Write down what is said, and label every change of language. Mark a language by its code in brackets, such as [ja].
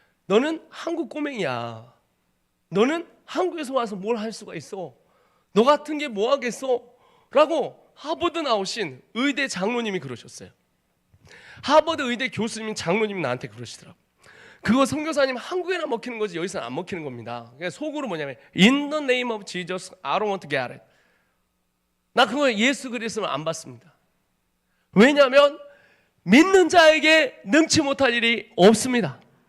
[ko] 너는 한국 꼬맹이야. 너는 한국에서 와서 뭘 할 수가 있어. 너 같은 게 뭐 하겠어? 라고 하버드 나오신 의대 장로님이 그러셨어요. 하버드 의대 교수님 장로님이 나한테 그러시더라고요. 그거 선교사님 한국에나 먹히는 거지 여기서는 안 먹히는 겁니다. 그러니까 속으로 뭐냐면 [en] In the name of Jesus, I don't want to get it. [ko] 나 그거 예수 그리스도는 안 받습니다. 왜냐하면 믿는 자에게 능치 못할 일이 없습니다.